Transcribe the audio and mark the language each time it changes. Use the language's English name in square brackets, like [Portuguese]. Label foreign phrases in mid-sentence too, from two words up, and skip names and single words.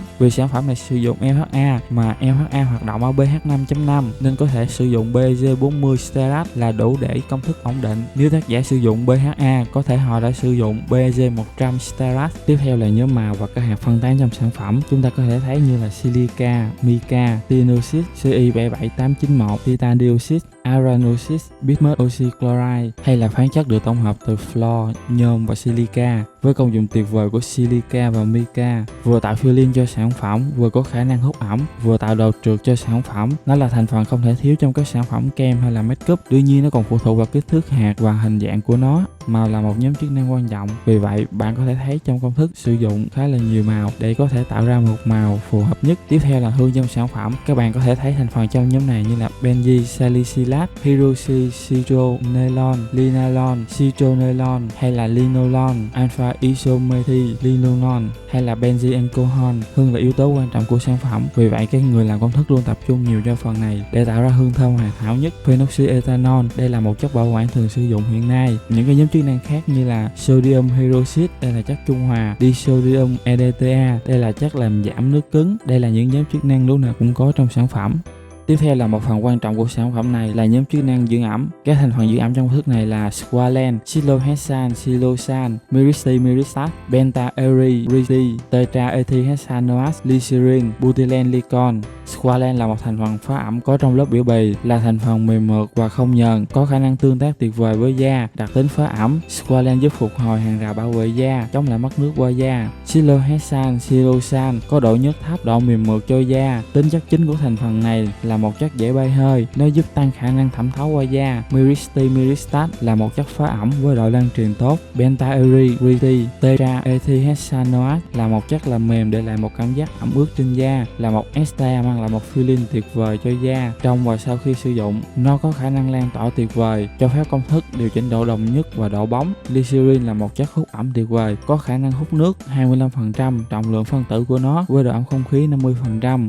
[Vietnamese] Vì sản phẩm này sử dụng LHA mà LHA hoạt động ở pH 5.5 nên có thể sử dụng PEG 40 stearat là đủ để công thức ổn định. Nếu tác giả sử dụng PHA có thể họ đã sử dụng PEG 100 stearat. Tiếp theo là nhóm màu và các hạt phân tán trong sản phẩm. Chúng ta có thể thấy như là silica, mica, tinoxide, CI77891, titan dioxide, aranoxide, bismuth oxychloride hay là khoáng chất được tổng hợp từ fluor, nhôm và silica. Với công dụng tuyệt vời của silica và mica, vừa tạo filling cho sản phẩm, vừa có khả năng hút ẩm, vừa tạo độ trượt cho sản phẩm. Nó là thành phần không thể thiếu trong các sản phẩm kem hay là makeup. Tuy nhiên nó còn phụ thuộc vào kích thước hạt và hình dạng của nó. Màu là một nhóm chức năng quan trọng. Vì vậy, bạn có thể thấy trong công thức sử dụng khá là nhiều màu để có thể tạo ra một màu phù hợp nhất. Tiếp theo là hương trong sản phẩm. Các bạn có thể thấy thành phần trong nhóm này như là benzyl salicylate, hydroxy citronelon, linalol, citronelon hay là linolon, alpha isomethylenol hay là benzyl alcohol. Hương là yếu tố quan trọng của sản phẩm. Vì vậy, các người làm công thức luôn tập trung nhiều cho phần này để tạo ra hương thơm hoàn hảo nhất. Phenoxyethanol, đây là một chất bảo quản thường sử dụng hiện nay. Những cái nhóm chức năng khác như là sodium hydroxide, đây là chất trung hòa, disodium EDTA, đây là chất làm giảm nước cứng. Đây là những nhóm chức năng lúc nào cũng có trong sản phẩm. Tiếp theo là một phần quan trọng của sản phẩm này là nhóm chức năng dưỡng ẩm. Các thành phần dưỡng ẩm trong công thức này là squalane, cyclohexane, siloxane, myristate, myristate, benta-eri-riti, tetraethylhexanoate, glycerin, butylene glycol. Squalane là một thành phần phá ẩm có trong lớp biểu bì, là thành phần mềm mượt và không nhờn, có khả năng tương tác tuyệt vời với da, đặc tính phá ẩm. Squalane giúp phục hồi hàng rào bảo vệ da, chống lại mất nước qua da. Cyclohexane, siloxane có độ nhớt thấp, độ mềm mượt cho da. Tính chất chính của thành phần này là một chất dễ bay hơi, nó giúp tăng khả năng thẩm thấu qua da. Myristate, myristate là một chất phá ẩm với độ lan truyền tốt. Benta-eri-riti, tetraethylhexanoate là một chất làm mềm để lại một cảm giác ẩm ướt trên da, là một ester mang lại một feeling tuyệt vời cho da trong và sau khi sử dụng. Nó có khả năng lan tỏa tuyệt vời, cho phép công thức điều chỉnh độ đồng nhất và độ bóng. Glycerin là một chất hút ẩm tuyệt vời, có khả năng hút nước 25%, trọng lượng phân tử của nó với độ ẩm không khí 50%.